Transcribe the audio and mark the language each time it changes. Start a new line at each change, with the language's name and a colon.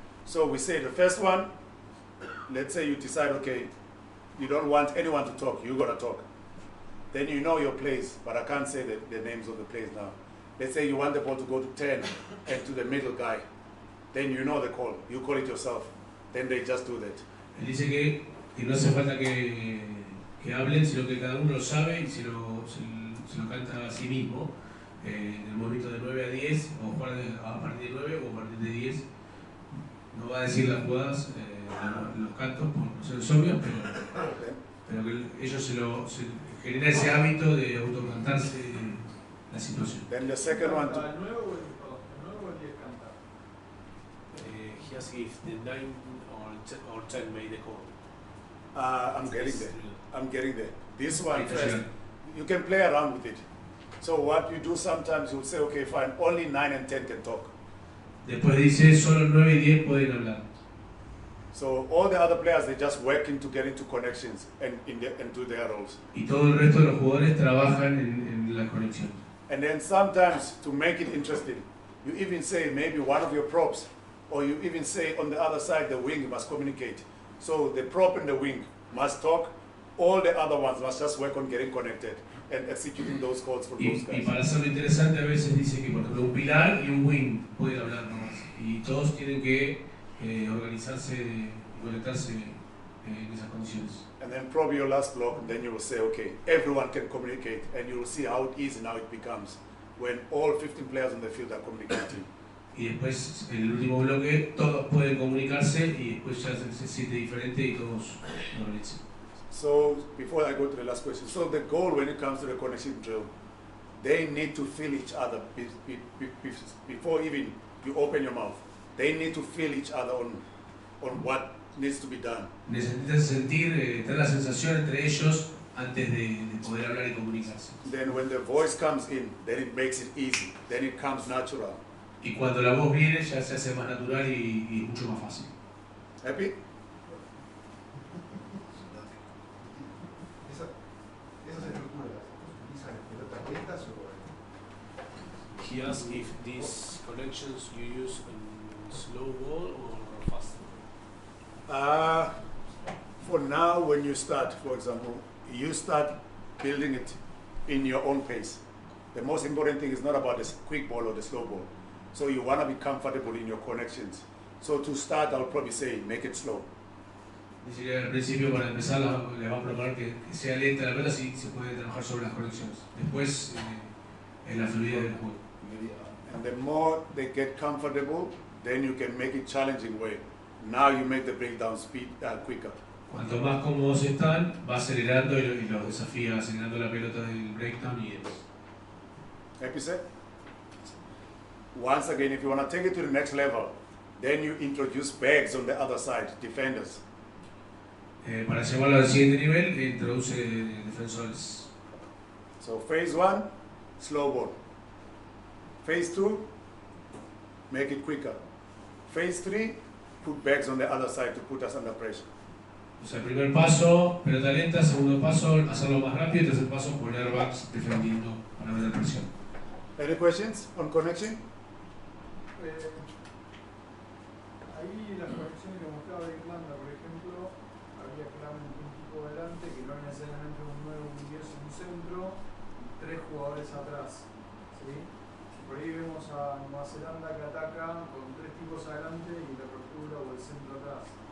English: So we say the first one, let's say you decide, okay, you don't want anyone to talk, you're gonna talk. Then you know your plays, but I can't say the names of the plays now. Let's say you want the ball to go to 10 and to the middle guy. Then you know the call, you call it yourself. Then they just do that.
Spanish: Él dice que no hace falta que hablen, sino que cada uno lo sabe y se lo canta a sí mismo. En el momento de 9 a 10, o jugar a partir de 9 o a partir de 10. No va a decir las jugadas, los cantos, por razones obvias, pero que ellos se genera ese hábito de autocantarse la situación.
English: Then the second one,
Spanish: ¿El 9 o el 10 canta?
English: He asks if the 9 or 10 made the call. I'm getting there. This one first, you can play around with it. So what you do sometimes, you say, okay, fine, only 9 and 10 can talk.
Spanish: Después dice, solo 9 y 10 pueden hablar.
English: So all the other players, they just working to get into connections and do their roles.
Spanish: Y todo el resto de los jugadores trabajan en la conexión.
English: And then sometimes, to make it interesting, you even say maybe one of your props, or you even say on the other side, the wing must communicate. So the prop and the wing must talk, all the other ones must just work on getting connected and executing those calls for those
Spanish: Y
English: guys.
Spanish: para hacerlo interesante a veces dice que por ejemplo un pilar y un wing pueden hablar nomás. Y todos tienen que organizarse y conectarse en esas condiciones.
English: And then probably your last block, and then you will say, okay, everyone can communicate, and you will see how easy now it becomes when all 15 players on the field are communicating.
Spanish: Y después, en el último bloque, todos pueden comunicarse y después ya se siente diferente y todos lo organizan.
English: So, before I go to the last question, so the goal when it comes to the connection drill, they need to feel each other before even you open your mouth. They need to feel each other on what needs to be done.
Spanish: Necesitan sentir, tener la sensación entre ellos antes de poder hablar y comunicarse.
English: Then when the voice comes in, then it makes it easy. Then it comes natural.
Spanish: Y cuando la voz viene ya se hace más natural y mucho más fácil.
English: Happy?
Spanish: ¿Esas estructuras utilizan pelotas lentas o...?
English: He asks if these connections you use in slow ball or fast ball. For now, when you start, for example, you start building it in your own pace. The most important thing is not about the quick ball or the slow ball. So you want to be comfortable in your connections. So to start, I'll probably say, make it slow.
Spanish: Dice que al principio para empezar le va a proponer que sea lenta la pelota, si se puede trabajar sobre las conexiones. Después en la fluidez del juego.
English: And the more they get comfortable, then you can make it challenging way. Now you make the breakdown speed quicker.
Spanish: Cuanto más cómodos están, va acelerando y los desafía acelerando la pelota del breakdown y demás.
English: Happy set? Once again, if you want to take it to the next level, then you introduce bags on the other side, defenders.
Spanish: Para llevarlo al siguiente nivel, introduce defensores.
English: So phase 1, slow ball. Phase 2, make it quicker. Phase 3, put bags on the other side to put us under pressure.
Spanish: O sea, primer paso, pelota lenta, segundo paso, hacerlo más rápido, y tercer paso, poner backs defendiendo para meter presión. Any questions on connection? Ahí las conexiones que mostraba de Irlanda, por ejemplo, había claramente un tipo delante que no era necesariamente un 9, un 10, un centro, y 3 jugadores atrás. ¿Sí? Por ahí vemos a Nueva Zelanda que ataca con 3 tipos adelante y la ruptura o el centro atrás.